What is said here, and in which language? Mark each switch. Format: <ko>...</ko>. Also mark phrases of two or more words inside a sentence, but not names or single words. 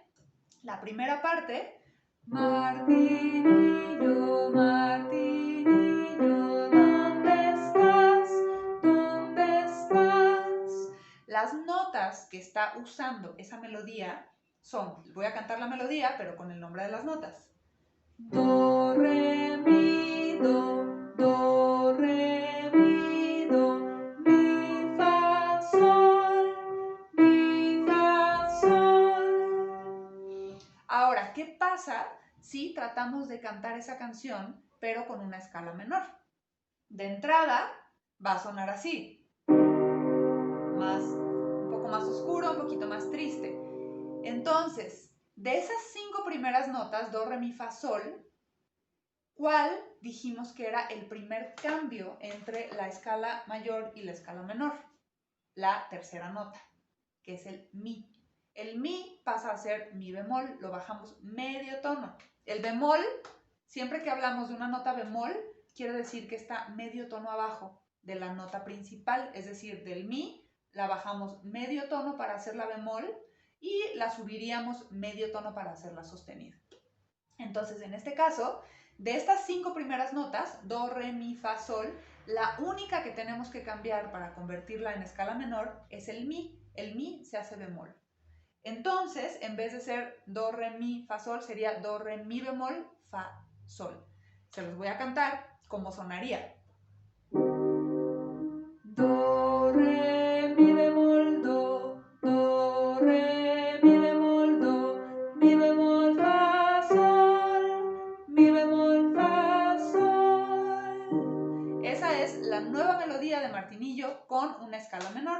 <es>La primera parte, Martinillo, Martinillo, ¿dónde estás? ¿Dónde estás? Las notas que está usando esa melodía son, voy a cantar la melodía, pero con el nombre de las notas. Do, re, mi, do, re, mi, do, mi, fa, sol, mi, fa, sol. Ahora, ¿qué pasa si tratamos de cantar esa canción, pero con una escala menor? De entrada, va a sonar así. Un poco más oscuro, un poquito más triste. Entonces, de esas 5 primeras notas, do, re, mi, fa, sol, ¿cuál dijimos que era el primer cambio entre la escala mayor y la escala menor? La tercera nota, que es el mi. El mi pasa a ser mi bemol, lo bajamos medio tono. El bemol, siempre que hablamos de una nota bemol, quiere decir que está medio tono abajo de la nota principal, es decir, del mi, la bajamos medio tono para hacerla bemol y la subiríamos medio tono para hacerla sostenida. Entonces, en este caso, de estas 5 primeras notas, do, re, mi, fa, sol, la única que tenemos que cambiar para convertirla en escala menor es el mi. El mi se hace bemol. Entonces, en vez de ser do, re, mi, fa, sol, sería do, re, mi bemol, fa, sol. Se los voy a cantar como sonaría. Do, re, mi bemol, do, re, mi bemol, do, mi bemol, fa, sol, mi bemol, fa, melodía de Martinillo con una escala menor.</es>